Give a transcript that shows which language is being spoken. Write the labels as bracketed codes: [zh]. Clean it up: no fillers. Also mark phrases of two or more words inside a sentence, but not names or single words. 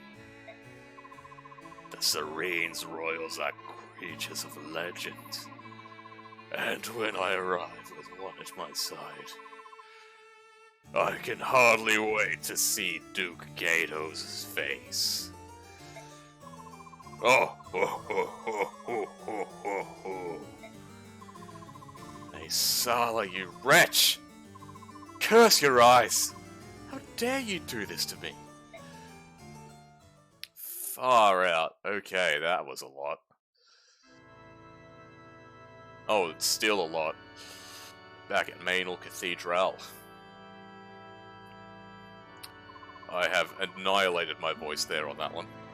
[en] The Serene's royals are creatures of legend. And when I arrive with one at my side, I can hardly wait to see Duke Gatos' face. Oh, ho, ho, ho, ho, ho, ho, ho. Naysala, you wretch! Curse your eyes! How dare you do this to me? Far out. Okay, that was a lot. Oh, it's still a lot. Back at Mainel Cathedral. I have annihilated my voice there on that one.